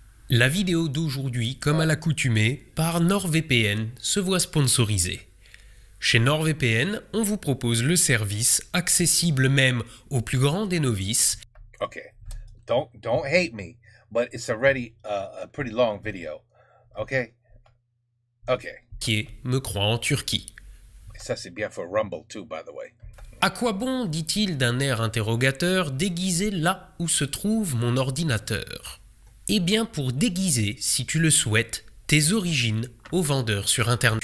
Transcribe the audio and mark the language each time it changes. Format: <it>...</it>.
<fr>La vidéo d'aujourd'hui, comme à l'accoutumée, par NordVPN, se voit sponsorisée. Chez NordVPN, on vous propose le service, accessible même aux plus grands des novices.</fr> <en>Okay, don't hate me, but it's already a pretty long video. Okay? Okay.</en> <fr>Qui est Me croit en Turquie. Ça c'est bien pour Rumble</fr> <en>too, by the way.</en> <fr>À quoi bon, dit-il d'un air interrogateur, déguiser là où se trouve mon ordinateur? Eh bien pour déguiser, si tu le souhaites, tes origines aux vendeurs sur Internet.</fr>